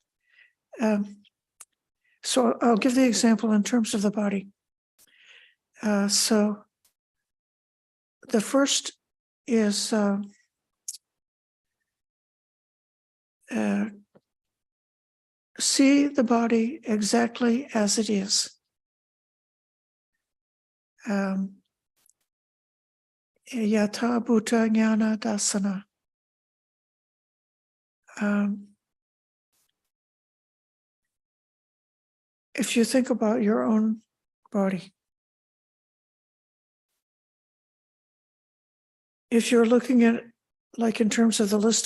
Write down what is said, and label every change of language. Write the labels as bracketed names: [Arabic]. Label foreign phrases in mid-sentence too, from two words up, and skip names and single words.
[English] So I'll give the example in terms of the body. So the first is see the body exactly as it is. [Pali] Yatha bhuta jnana dasana. [English] If you think about your own body, if you're looking at, like in terms of the list